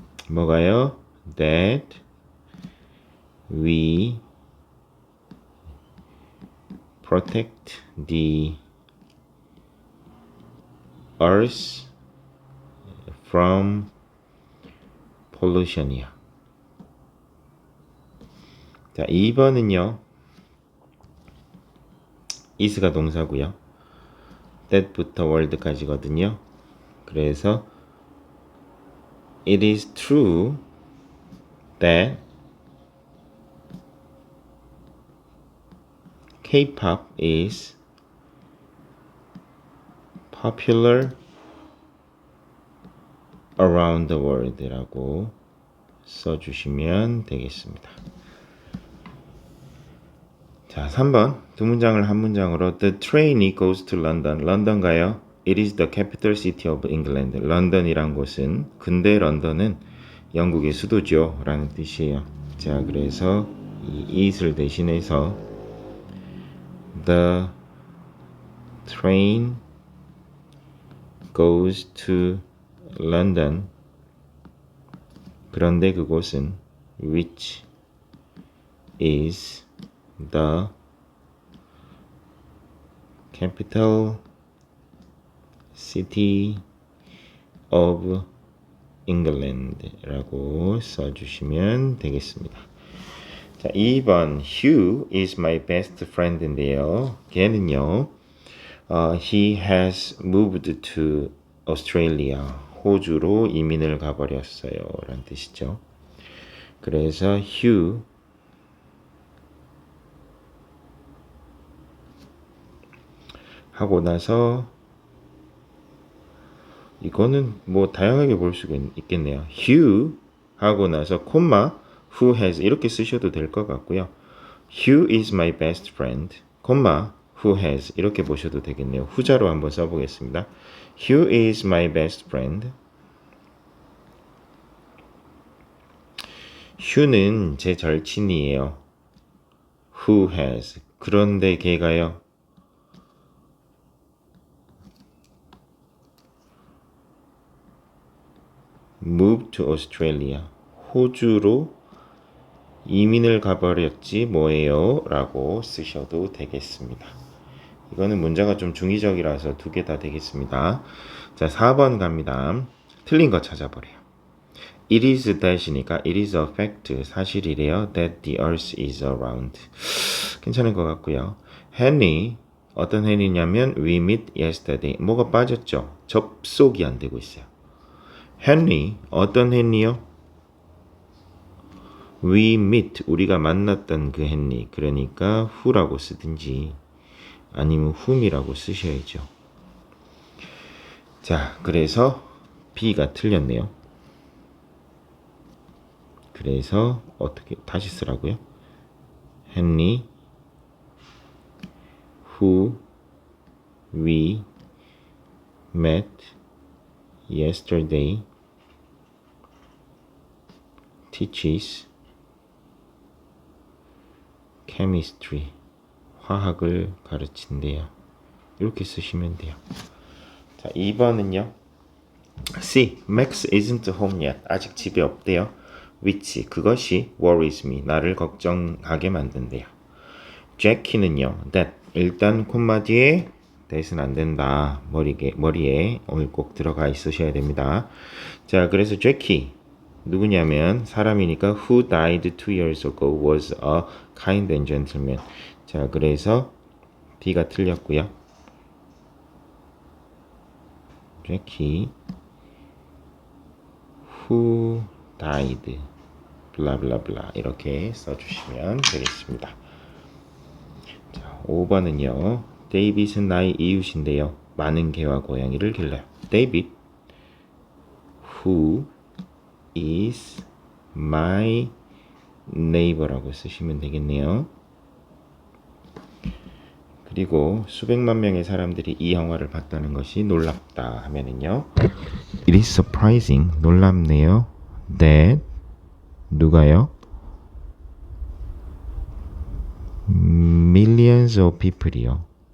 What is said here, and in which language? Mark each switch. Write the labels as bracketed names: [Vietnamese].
[Korean] 뭐가요? [English] that we protect the earth from pollution이야. [Korean] 자, 2번은요. is가 동사고요. that부터 word까지거든요. 그래서 [English] it is true that K-pop is popular around the world [Korean] 라고 써주시면 되겠습니다. 자, 3번 두 문장을 한 문장으로 [English] The train goes to London. [Korean] 런던 가요. [English] It is the capital city of England. [Korean] 런던이란 곳은 근대 런던은 영국의 수도죠 라는 뜻이에요. 자, 그래서 이 it을 대신해서 [English] The train goes to London. [Korean] 그런데 그곳은 [English] which is the capital city of England [Korean] 라고 써주시면 되겠습니다. [English] 자, 2번 Hugh is my best friend인데요. [Korean] 걔는요 [English] he has moved to Australia. [Korean] 호주로 이민을 가버렸어요 라는 뜻이죠. 그래서 Hugh 하고 나서 이거는 뭐 다양하게 볼 수가 있겠네요. Hugh 하고 나서 콤마 [English] who has [Korean] 이렇게 쓰셔도 될 것 같고요. [English] Hugh is my best friend, 콤마 who has [Korean] 이렇게 보셔도 되겠네요. 후자로 한번 써보겠습니다. [English] Hugh is my best friend. [Korean] Hugh는 제 절친이에요. [English] Who has. [Korean] 그런데 걔가요. [English] Moved to Australia. [Korean] 호주로 이민을 가버렸지 뭐예요? 라고 쓰셔도 되겠습니다. 이거는 문제가 좀 중의적이라서 두 개 다 되겠습니다. 자, 4번 갑니다. 틀린 거 찾아보래요. [English] It is that이니까 it is a fact, [Korean] 사실이래요. [English] That the earth is around. [Korean] 괜찮은 것 같고요. [English] Henry, [Korean] 어떤 henry냐면 [English] we met yesterday. [Korean] 뭐가 빠졌죠? 접속이 안 되고 있어요. Henry, 어떤 henry요? [English] We meet, [Korean] 우리가 만났던 그 henry. 그러니까 who라고 쓰든지 아니면 whom이라고 쓰셔야죠. 자, 그래서 B가 틀렸네요. 그래서 어떻게 다시 쓰라고요? [English] Henry, who we met yesterday teaches chemistry, [Korean] 화학을 가르친대요. 이렇게 쓰시면 돼요. 자, 2번은요. C. [English] Max isn't home yet. [Korean] 아직 집에 없대요. which, 그것이 [English] worries me, [Korean] 나를 걱정하게 만든대요. Jackie는요. that, 일단 콤마 뒤에 that은 안 된다. 머리에 오늘 꼭 들어가 있으셔야 됩니다. 자, 그래서 Jackie 누구냐면 사람이니까 [English] who died 2 years ago was a kind and gentleman. [Korean] 자, 그래서 D가 틀렸고요. [English] Jackie who died [Korean] 블라블라블라 이렇게 써주시면 되겠습니다. 자, 5번은요. 데이빗은 나의 이웃인데요. 많은 개와 고양이를 길러요. [English] David who is my neighbor [Korean] 라고 쓰시면 되겠네요. 그리고 수백만 명의 사람들이 이 영화를 봤다는 것이 놀랍다 하면은요. [English] It is surprising, [Korean] 놀랍네요. [English] That [Korean] 누가요? [English] Millions of people이요.